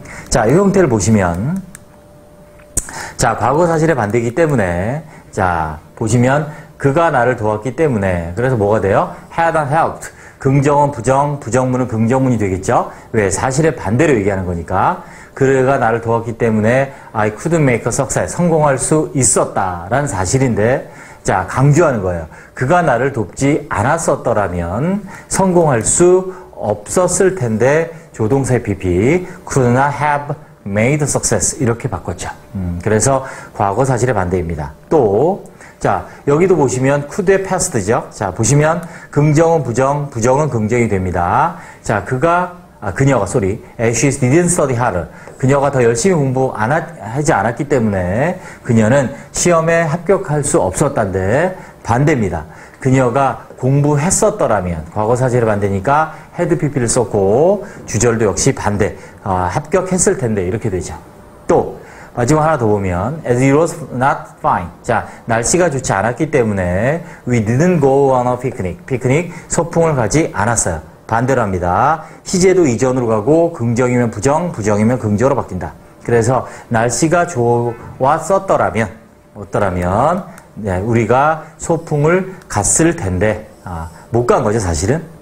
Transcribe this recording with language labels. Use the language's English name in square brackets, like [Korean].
[Korean] 자, 이 형태를 보시면 자, 과거 사실의 반대이기 때문에 자, 보시면 그가 나를 도왔기 때문에 그래서 뭐가 돼요? [English] had helped. [Korean] 긍정은 부정문은 긍정문이 되겠죠. 왜? 사실의 반대로 얘기하는 거니까. 그가 나를 도왔기 때문에 [English] I couldn't make a success. [Korean] 성공할 수 있었다라는 사실인데 자, 강조하는 거예요. 그가 나를 돕지 않았었더라면 성공할 수 없었을 텐데 조동사의 pp [English] could not have made success [Korean] 이렇게 바꿨죠. 그래서 과거 사실의 반대입니다. 또 자, 여기도 보시면 could의 past죠. 자, 보시면 긍정은 부정은 긍정이 됩니다. [English] 자, [Korean] 그녀가 [English] she didn't study harder. [Korean] 그녀가 더 열심히 하지 않았기 때문에 그녀는 시험에 합격할 수 없었단데 반대입니다. 그녀가 공부했었더라면 과거 사실의 반대니까 had pp를 썼고 주절도 역시 반대 합격했을 텐데 이렇게 되죠. 또 마지막 하나 더 보면 [English] as it was not fine. [Korean] 자, 날씨가 좋지 않았기 때문에 [English] we didn't go on a picnic. [Korean] 피크닉 소풍을 가지 않았어요. 반대로 합니다. 시제도 이전으로 가고 긍정이면 부정이면 긍정으로 바뀐다. 그래서 날씨가 좋았었더라면, 어떠라면, 네, 우리가 소풍을 갔을 텐데, 못 간 거죠, 사실은.